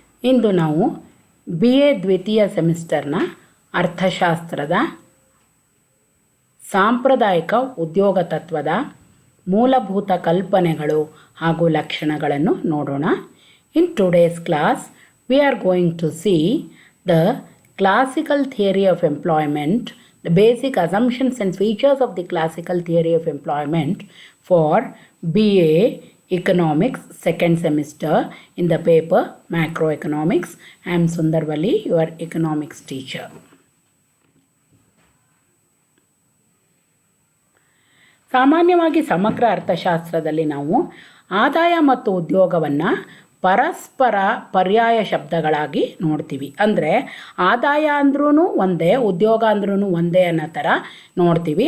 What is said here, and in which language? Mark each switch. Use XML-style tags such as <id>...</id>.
<kn>ಇಂದು ನಾವು BA ದ್ವಿತೀಯ ಸೆಮಿಸ್ಟರ್ನ ಅರ್ಥಶಾಸ್ತ್ರದ ಸಾಂಪ್ರದಾಯಿಕ ಉದ್ಯೋಗ ತತ್ವದ ಮೂಲಭೂತ ಕಲ್ಪನೆಗಳು ಹಾಗೂ ಲಕ್ಷಣಗಳನ್ನು ನೋಡೋಣ.</kn> <en>In today's class we are going to see the classical theory of employment, the basic assumptions and features of the classical theory of employment for BA Economics second semester in the paper Macroeconomics. I am Sundar Valli, your economics teacher.</en> <kn>ಸಾಮಾನ್ಯವಾಗಿ ಸಮಗ್ರ ಅರ್ಥಶಾಸ್ತ್ರದಲ್ಲಿ ನಾವು ಆದಾಯ ಮತ್ತು ಉದ್ಯೋಗವನ್ನು ಪರಸ್ಪರ ಪರ್ಯಾಯ ಶಬ್ದಗಳಾಗಿ ನೋಡ್ತೀವಿ. ಅಂದರೆ ಆದಾಯ ಅಂದ್ರೂ ಒಂದೇ, ಉದ್ಯೋಗ ಅಂದ್ರೂ ಒಂದೇ ಅನ್ನೋ ಥರ ನೋಡ್ತೀವಿ.</kn>